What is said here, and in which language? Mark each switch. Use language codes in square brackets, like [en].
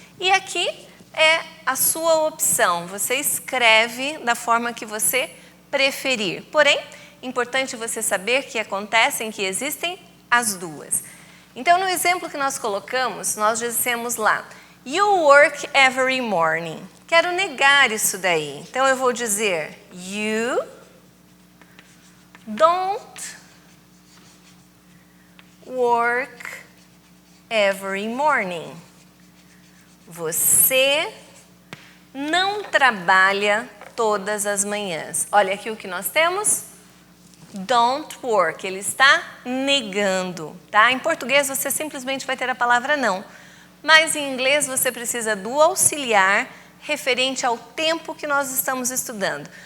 [pt] E aqui é a sua opção. Você escreve da forma que você preferir. Porém, importante você saber que existem as duas. Então, no exemplo que nós colocamos, nós dissemos lá, [en] you work every morning. [pt] Quero negar isso daí. Então, eu vou dizer, [en] you don't work every morning. [pt] Você não trabalha todas as manhãs. Olha aqui o que nós temos. [en] Don't work. [pt] Ele está negando, tá? Em português você simplesmente vai ter a palavra não. Mas em inglês você precisa do auxiliar referente ao tempo que nós estamos estudando.